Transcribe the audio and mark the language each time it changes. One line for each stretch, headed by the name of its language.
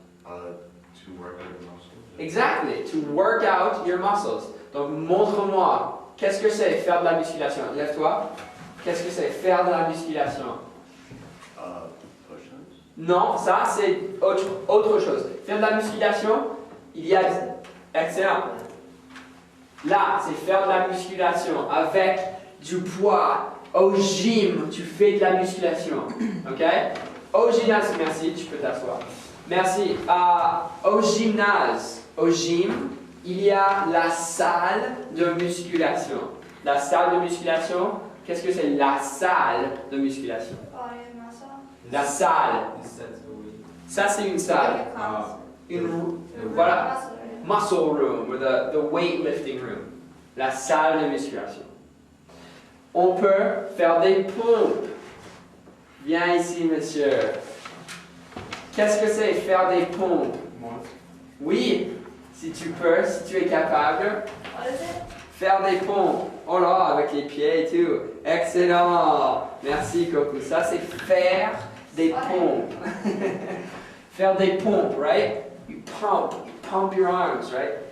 English: To work out your muscles. Exactly, to work out your muscles.
French: Donc montre-moi, qu'est-ce que c'est faire de la musculation? Lève-toi. Qu'est-ce que c'est faire de la musculation?
English: Push-ups.
French: Non, ça c'est autre chose. Faire de la musculation, il y a... Excellent. Là, c'est faire de la musculation avec du poids. Au gym, tu fais de la musculation. Ok? Au gymnase, merci, tu peux t'asseoir. Merci. Au gymnase, au gym, il y a la salle de musculation. La salle de musculation, qu'est-ce que c'est la salle de musculation?
English: Body muscle.
French: La salle.
English: This sets the weight.
French: Ça, c'est une salle.
English: Like a class.
French: Voilà.
English: Muscle room. Muscle room, or the weightlifting room.
French: La salle de musculation. On peut faire des pompes. Viens ici, monsieur. Qu'est-ce que c'est faire des pompes?
English: More.
French: Oui, si tu peux, si tu es capable,
English: What is it?
French: faire des pompes. Oh là, avec les pieds et tout. Excellent. Merci, Coco. Ça, c'est faire des pompes. Faire des pompes,
English: right? You pump your arms, right?